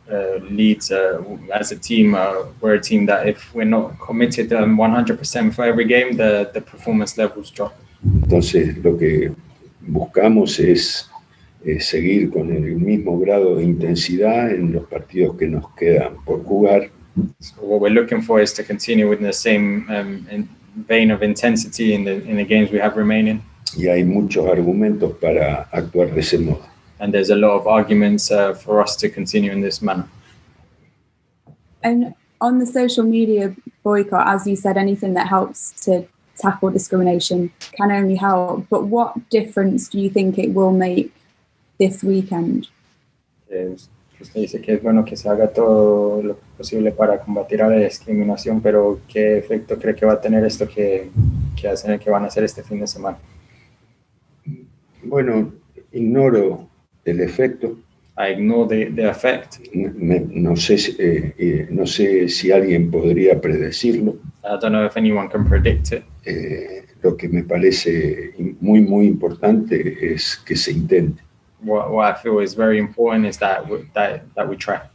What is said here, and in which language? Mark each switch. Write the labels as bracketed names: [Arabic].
[English] Leeds, as a team, we're a team that if we're not committed 100% for every game, the performance levels drop. [Spanish] Entonces, lo que buscamos es seguir con el mismo grado de intensidad en los partidos que nos quedan por jugar. [English] So what we're looking for is to continue with the same vein of intensity in the games we have remaining. [Spanish] Y hay muchos argumentos para actuar de ese modo. [English] And there's a lot of arguments for us to continue in this manner. And on the social media boycott, as you said, anything that helps to tackle discrimination can only help. But what difference do you think it will make this weekend? [Spanish] Usted dice que es bueno que se haga todo lo posible para combatir a la discriminación, pero ¿qué efecto cree que va a tener esto que van a hacer este fin de semana? Bueno, ignoro el efecto. [English] I ignore the effect. [Spanish] No sé si alguien podría predecirlo. [English] I don't know if anyone can predict it. [Spanish] Lo que me parece muy, muy importante es que se intente. [English] What I feel is very important is that we try.